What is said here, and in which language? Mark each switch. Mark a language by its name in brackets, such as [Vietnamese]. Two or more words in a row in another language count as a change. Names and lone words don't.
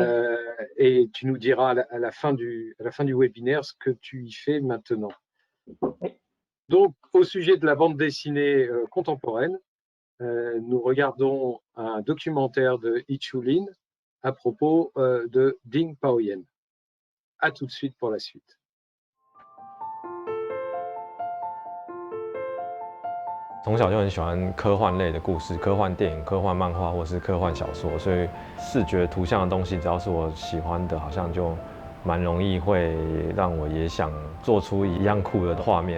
[French] Et tu nous diras à la fin du webinaire ce que tu y fais maintenant. Oui. Donc, au sujet de la bande dessinée contemporaine, nous regardons un documentaire de Yi Chulin à propos de Ding Paoyen. À tout de suite pour la suite. [Chinese] 从小就很喜欢科幻类的故事，科幻电影、科幻漫画或是科幻小说，所以视觉图像的东西，只要是我喜欢的，好像就蛮容易会让我也想做出一样酷的画面。